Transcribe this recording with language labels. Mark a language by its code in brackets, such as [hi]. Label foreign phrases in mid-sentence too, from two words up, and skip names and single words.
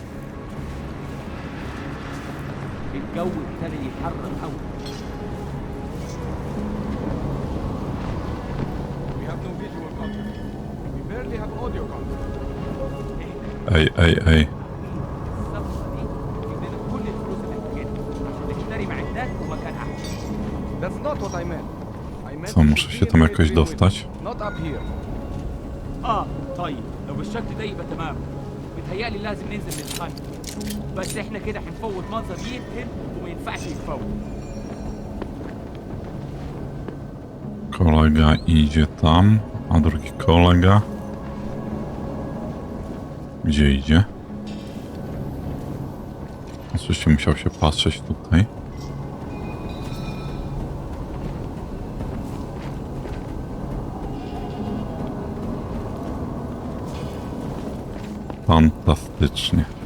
[pl] Ej, ej, ej. Co, muszę się tam jakoś dostać? [ar] طيب لو بالشكل ده يبقى تمام. بيتهيألي لازم ننزل نتخانق. بس احنا كده هنفوت منظر يقتل وما ينفعش يتفوت. [pl] Kolega idzie tam, a drugi kolega... Gdzie idzie? Oczywiście musiał się patrzeć tutaj. Fantastycznie.